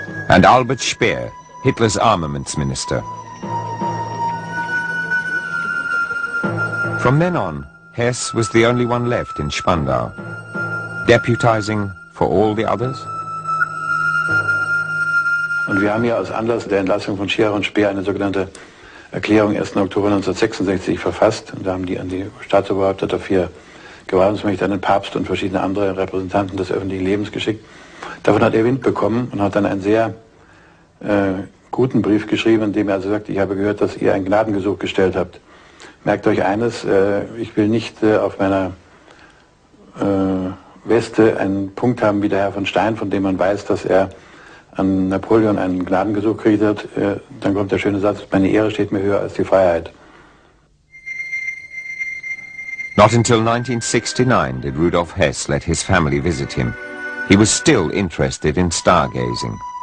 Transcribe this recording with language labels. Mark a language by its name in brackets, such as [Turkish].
[English] And Albert Speer, Hitler's armaments minister. From then on, Hess was the only one left in Spandau, deputizing for all the others. [German] Und wir haben ja aus Anlass der Entlassung von Schirach und Speer eine sogenannte Erklärung 1. Oktober 1966 verfasst. Und da haben die an die Staatsoberhäupter der 4 Gewaltungsmächte, an den Papst und verschiedene andere Repräsentanten des öffentlichen Lebens geschickt. Davon hat er Wind bekommen und hat dann einen sehr guten Brief geschrieben, in dem er also sagt, ich habe gehört, dass ihr ein Gnadengesuch gestellt habt. Merkt euch eines, ich will nicht auf meiner Weste einen Punkt haben wie der Herr von Stein, von dem man weiß, dass er an Napoleon einen Gnadengesuch gekriegt hat. Dann kommt der schöne Satz, meine Ehre steht mir höher als die Freiheit. [English] Not until 1969 did Rudolf Hess let his family visit him. He was still interested in stargazing.